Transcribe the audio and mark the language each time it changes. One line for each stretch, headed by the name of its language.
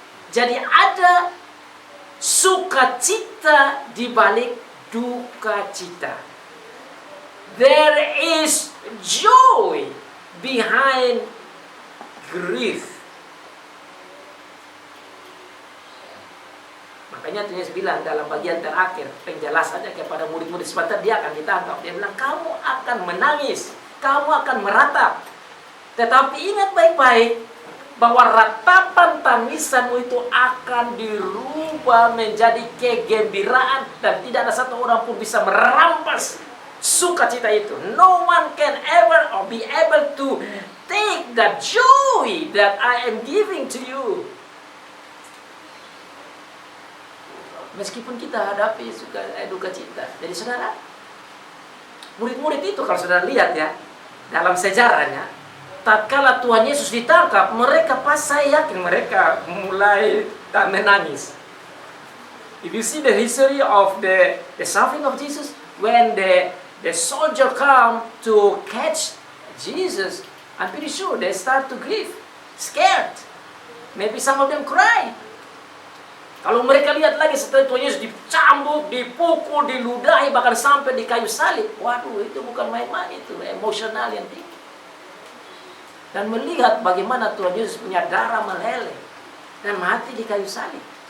Indonesian: Jadi ada sukacita di balik duka cita.
English: There is joy behind grief.
Indonesian: Makanya Tuhan Yesus bilang dalam bagian terakhir penjelasannya kepada murid-murid, sebentar dia akan ditangkap. Dia bilang, kamu akan menangis, kamu akan meratap. Tetapi ingat baik-baik bahwa ratapan tangisanmu itu akan dirubah menjadi kegembiraan, dan tidak ada satu orang pun bisa merampas sukacita itu.
English: No one can ever or be able to take that joy that I am giving to you.
Indonesian: Meskipun kita hadapi duka cita. Jadi saudara, murid-murid itu kalau saudara lihat ya, dalam sejarahnya, tatkala Tuhan Yesus ditangkap, mereka saya yakin mereka mulai tak menangis.
English: If you see the history of the suffering of Jesus, when the soldier come to catch Jesus, I'm pretty sure they start to grieve, scared. Maybe some of them cry.
Indonesian: Kalau mereka lihat lagi setelah Tuhan Yesus dicambuk, dipukul, diludahi, bahkan sampai di kayu salib, waduh, itu bukan main-main, itu emosional yang tinggi. Dan melihat bagaimana Tuhan Yesus punya darah meleleh dan mati di kayu salib.